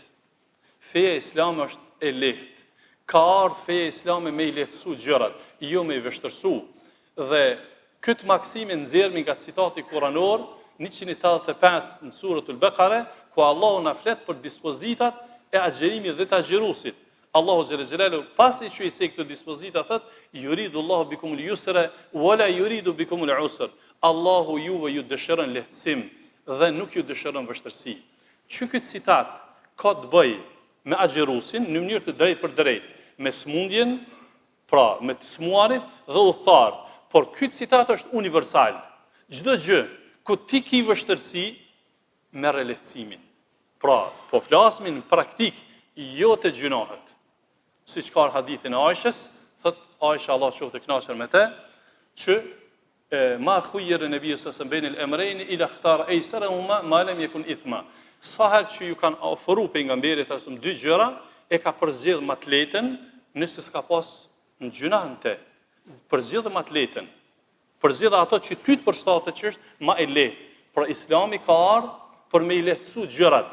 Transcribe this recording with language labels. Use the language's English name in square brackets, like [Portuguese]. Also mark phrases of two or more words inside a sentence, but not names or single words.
[Albanian] Feja islam është e lehtë. Ka ardhur feja islame me i lehtësu gjërat, jo me i vështërsu. Dhe këtë maksimin nxjerrim nga citati kuranor 185 në suratul Bekare, ku Allahu na flet për dispozitat e agjerimit dhe të agjerusit. Allahu [Arabic] جل جلاله [Albanian] pasi që i se këto dispozita thot, [Arabic] يريد الله بكم اليسر ولا يريد بكم العسر. [Albanian] Allahu juve ju dëshiron lehtësim dhe nuk ju dëshiron vështirësi. Që këtë citat ka të bëjë me agjerusin në mënyrë të drejtë për drejtë, me smundjen, pra me të smuarit dhe udhëtar. Por ky citat është universal. Çdo gjë ku ti ke vështirësi, merr lehtësimin. Pra, po flasim në praktik, jo të gjunohet. Siç ka hadithin e Aishës, thot Aisha Allah qoftë e kënaqur me të, që [Arabic] ما خير النبي صلى الله عليه وسلم الأمرين إلا اختار أيسرهما ما لم يكن إثما. [Albanian] Sa herë që ju kanë ofruar pejgamberit asum dy gjëra, e ka përzgjedh më të lehtën, nëse s'ka pas në gjunahën te. Përzgjedh më të lehtën. Përzgjedh ato që ty të përshtatet që është më e lehtë. Por Islami ka ardhur për me i lehtësu gjërat.